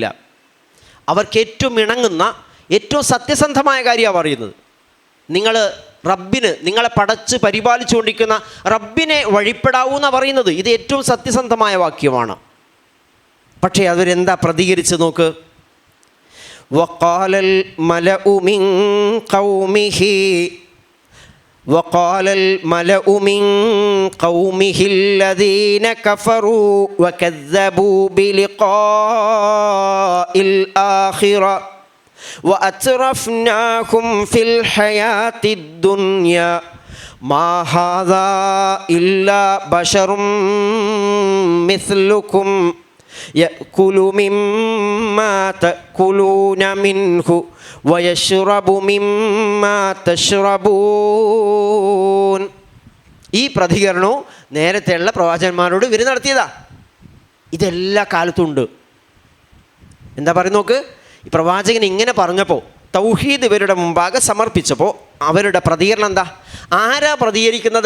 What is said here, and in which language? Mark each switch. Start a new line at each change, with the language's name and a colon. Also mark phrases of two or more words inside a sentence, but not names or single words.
Malayalam: അവർക്ക് ഏറ്റവും ഇണങ്ങുന്ന, ഏറ്റവും സത്യസന്ധമായ കാര്യമാണ് പറയുന്നത്. നിങ്ങൾ റബ്ബിന്, നിങ്ങളെ പടച്ച് പരിപാലിച്ചുകൊണ്ടിരിക്കുന്ന റബ്ബിനെ വഴിപ്പെടാവൂ എന്നാണ് പറയുന്നത്. ഇത് ഏറ്റവും സത്യസന്ധമായ വാക്യമാണ്. പക്ഷേ അവരെന്താ പ്രതികരിച്ച് നോക്ക്.
Arabic: وقال الملأ من قومه الذين كفروا وكذبوا بلقاء الآخرة وأترفناهم في الحياة الدنيا ما هذا إلا بشر مثلكم يأكل مما تأكلون منه ويشرب مما تشربون.
Malayalam: ഈ പ്രതികരണവും നേരത്തെയുള്ള പ്രവാചകന്മാരോട് ഇവർ നടത്തിയതാ. ഇതെല്ലാ കാലത്തും ഉണ്ട്. എന്താ പറയുക നോക്ക്. ഈ പ്രവാചകൻ ഇങ്ങനെ പറഞ്ഞപ്പോൾ, തൗഹീദ് ഇവരുടെ മുമ്പാകെ സമർപ്പിച്ചപ്പോൾ അവരുടെ പ്രതികരണം എന്താ? ആരാ പ്രതികരിക്കുന്നത്?